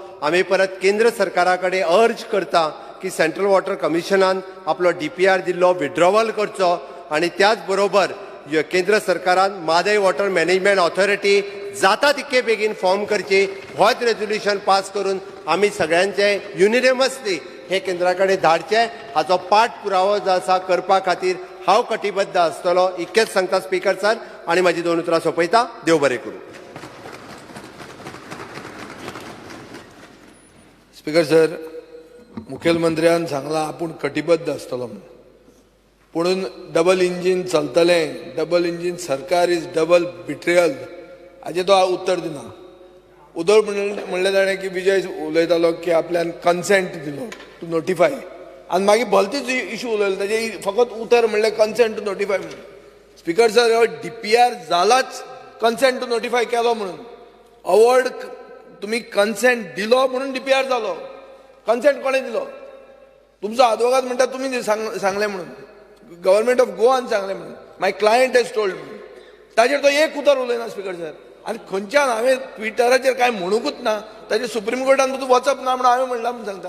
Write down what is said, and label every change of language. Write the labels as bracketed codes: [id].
[kok] आमी परत केंद्र सरकारा कडेन अर्ज करता की सेंट्रल वॉटर कमिशनान आपलो DPR दिल्लो विड्रॉवल करचो आनी त्याच बरोबर केंद्र सरकारान म्हादय वॉटर मॅनेजमेंट ऑथॉरिटी जाता तितके बेगीन फॉर्म करची. होच रेजोल्युशन पास करून आमी सगळ्यांचे युनिनमसली हे केंद्रा कडेन धाडचे. हाचो पाठपुरावो जो आसा करपा खातीर हांव कटिबद्ध आसतलो. इतकेंच सांगता स्पीकर सर आनी म्हाजी 2 उतरां सोंपयता. देव बरें करूं. स्पीकर सर, मुखेलमंत्र्यान सांगलां आपूण कटिबद्ध आसतलो म्हणून. पुणून डबल इंजीन चलतलें, [en] double engine सरकार is double betrayal [kok] हाचें तो उत्तर दिना. उदळ म्हणलें ताणें की विजय उलयतालो की आपल्यान कन्सेंट दिलो टू नोटिफाय आनी मागीर भलतेच इशू उलयलो ताजे फकत उतर म्हणलें [en] consent to notify [kok] म्हणून. स्पीकर सर, हो DPR जालाच कन्सेंट टू नोटिफाय केलो म्हणून. अवॉर्ड तुमी कन्सेंट दिलो म्हणून DPR जालो. कन्सेंट कोणें दिलो? तुमचो आदवोगाद म्हणटा तुमी सांगलें म्हणून. गव्हर्मेंट ऑफ गोवान सांगलें म्हणून. [en] My client has told me. [kok] ताजेर तो एक उतर उलयना स्पीकर सर. आनी खंयच्यान हांवें ट्विटराचेर कांय म्हणूंकूच ना ताजेर सुप्रीम कोर्टान तूं वचप ना म्हणून हांवें म्हणलां म्हणून सांगता.